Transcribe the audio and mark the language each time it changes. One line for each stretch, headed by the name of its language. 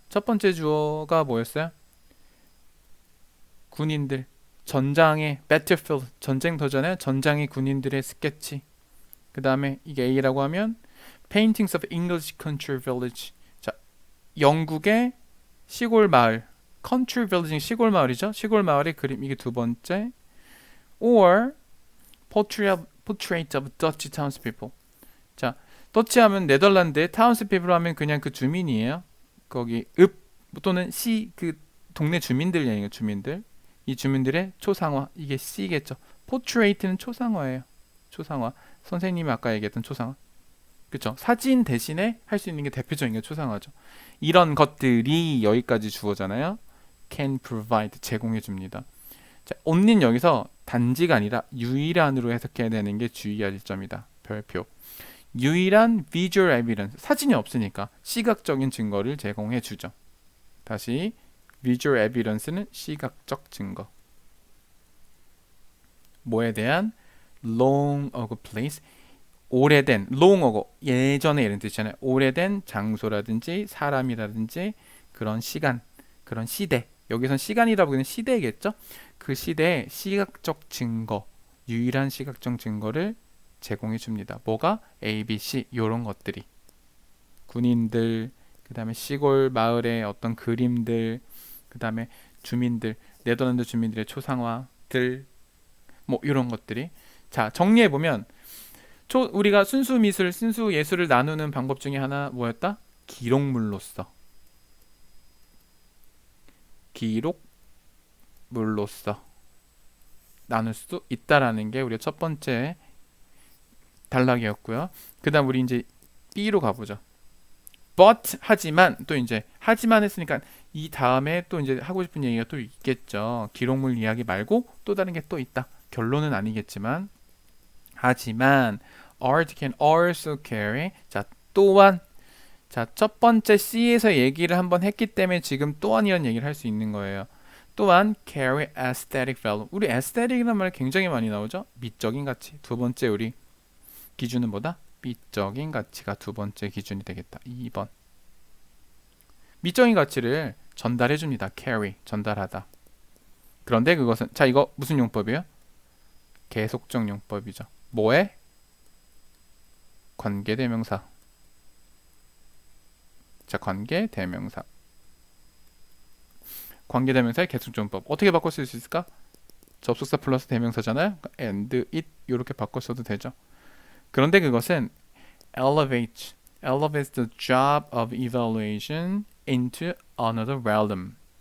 Korean: 첫 번째 주어가 뭐였어요? 군인들. 전장의 battlefield, 전쟁터잖아요. 전장의 군인들의 스케치. 그 다음에 이게 A라고 하면
English: Paintings of English country village.
Korean: 자, 영국의 시골 마을. country village는 시골 마을이죠. 시골 마을의 그림. 이게 두 번째.
English: Or portrait of Dutch townspeople.
Korean: 자, 더치 하면 네덜란드의 townspeople 하면 그냥 그 주민이에요. 거기 또는 그 동네 주민들 얘기예요. 주민들. 이 주민들의 초상화. 이게 C겠죠. portrait는 초상화예요. 초상화. 선생님이 아까 얘기했던 초상화. 그쵸? 사진 대신에 할 수 있는 게 대표적인 게 초상화죠. 이런 것들이 여기까지 주어잖아요.
English: can provide,
Korean: 제공해 줍니다. 자, only는 여기서 단지가 아니라 유일한으로 해석해야 되는 게 주의할 점이다. 별표. 유일한
English: visual evidence,
Korean: 사진이 없으니까 시각적인 증거를 제공해 주죠. 다시
English: visual evidence
Korean: 는 시각적 증거. 뭐에 대한?
English: long ago place, 오래된, long ago,
Korean: 예전에 이런 뜻이잖아요. 오래된 장소라든지 사람이라든지 그런 시간, 그런 시대. 여기선 시간이라고 하는 시대겠죠? 그 시대의 시각적 증거, 유일한 시각적 증거를 제공해 줍니다. 뭐가? A, B, C 이런 것들이. 군인들, 그 다음에 시골 마을의 어떤 그림들, 그 다음에 주민들, 네덜란드 주민들의 초상화들, 뭐 이런 것들이. 자, 정리해보면 우리가 순수 미술, 순수 예술을 나누는 방법 중에 하나 뭐였다? 기록물로서. 기록물로서 나눌 수 있다라는 게 우리의 첫 번째 단락이었고요. 그 다음 우리 이제 B로 가보죠. But, 하지만, 또 이제 하지만 했으니까 이 다음에 또 이제 하고 싶은 얘기가 또 있겠죠. 기록물 이야기 말고 또 다른 게 또 있다. 결론은 아니겠지만 하지만
English: art can also carry.
Korean: 자, 또한. 자, 첫 번째 C에서 얘기를 한번 했기 때문에 지금 또한 이런 얘기를 할 수 있는 거예요. 또한
English: carry aesthetic value.
Korean: 우리 aesthetic이라는 말 굉장히 많이 나오죠. 미적인 가치. 두 번째 우리 기준은 뭐다? 미적인 가치가 두 번째 기준이 되겠다. 2번. 미적인 가치를 전달해 줍니다. carry, 전달하다. 그런데 그것은, 자, 이거 무슨 용법이에요? 계속적 용법이죠. 뭐에? 관계대명사. 자, 관계대명사. 관계대명사의 계승조문법. 어떻게 바꿔 쓸 수 있을까? 접속사 플러스 대명사잖아요. and, it 이렇게 바꿔 써도 되죠. 그런데 그것은
English: elevates the job of evaluation into another realm.